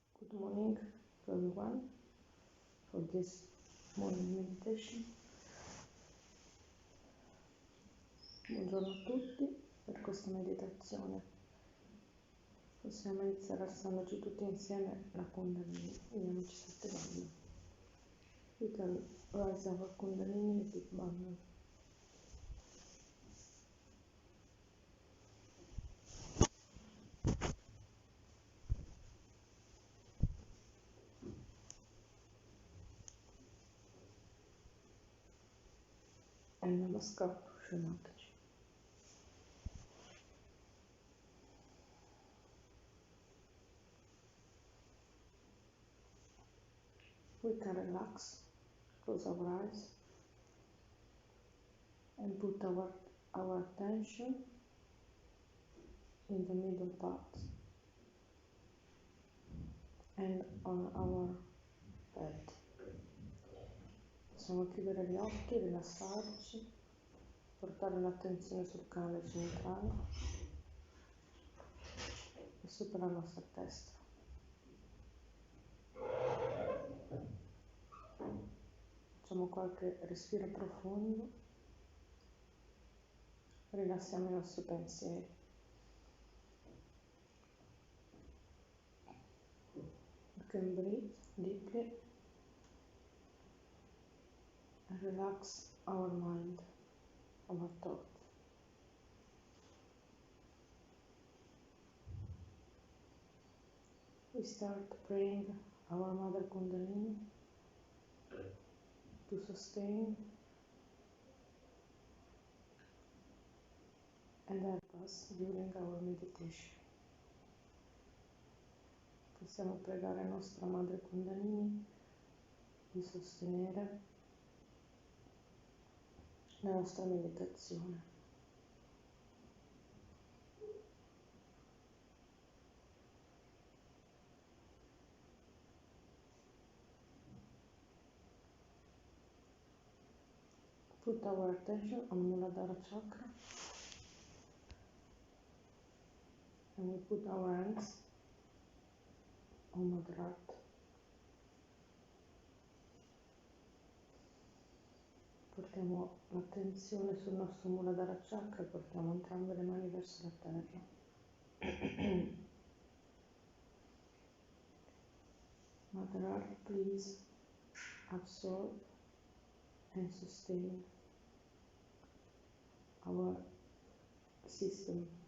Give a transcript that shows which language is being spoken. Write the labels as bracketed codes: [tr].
[en] Good morning to everyone for this morning meditation. [it] Buongiorno a tutti per questa meditazione. Possiamo iniziare alzandoci tutti insieme la Kundalini. Vediamoci 7 bande. [en] We can rise our Kundalini a big bundle. [it] E Namaskar Srimataji. [en] We can relax, close our eyes, and put our attention in the middle part and on our head. [it] Possiamo chiudere gli occhi, rilassarci, portare l'attenzione sul canale centrale e sopra la nostra testa. Facciamo qualche respiro profondo, rilassiamo i nostri pensieri. [en] We can breathe deeply and relax our mind, our thoughts. We start praying our Mother Kundalini to sustain and help us during our meditation. [it] Possiamo pregare la nostra Madre Kundalini di sostenere la nostra meditazione. [en] Put our attention on Muladhara chakra and we put our hands on Mother Earth. [it] Portiamo l'attenzione sul nostro Muladhara chakra, portiamo entrambe le mani verso la terra. [en] Mother Earth, please absorb and sustain our system.